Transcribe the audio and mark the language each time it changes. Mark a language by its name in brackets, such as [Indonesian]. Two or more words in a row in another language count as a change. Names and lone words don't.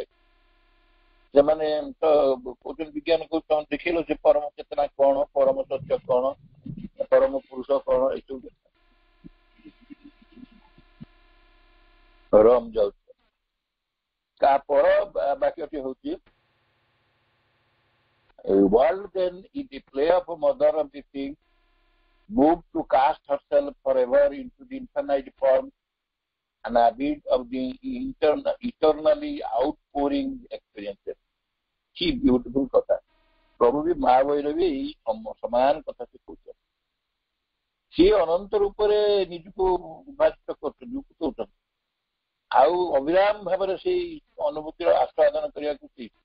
[Odia] ସେମାନେ ତ କହୁଛନ୍ତି, ବିଜ୍ଞାନ କହୁଛି ତମେ ଦେଖେଇଲ ସେ ପରମ ଚେତନା କଣ, ପରମ ସତ୍ୟ କଣ, ପରମ ପୁରୁଷ କଣ, ଏସବୁ ରମ ଯାଉଛି। ତାପର ବାକ୍ୟଟି ହଉଛି [English] world then is the play of a mother of the thing, moved to cast herself forever into the infinite form and abyss of the eternally outpouring experiences. [Odia] କି ବ୍ୟୁଟିଫୁଲ କଥା। ପ୍ରଭୁ ବି ମହାବୀର ବି ଏଇ ସମାନ କଥା ସେ କହୁଛନ୍ତି। ସିଏ ଅନନ୍ତ ରୂପରେ ନିଜକୁ ବିଭାଜିତ କରୁଛନ୍ତି, କହୁଛନ୍ତି, ଆଉ ଅବିରାମ ଭାବରେ ସେଇ ଅନୁଭୂତିର ଆସ୍ୱାଦନ କରିବାକୁ ଚେଷ୍ଟା।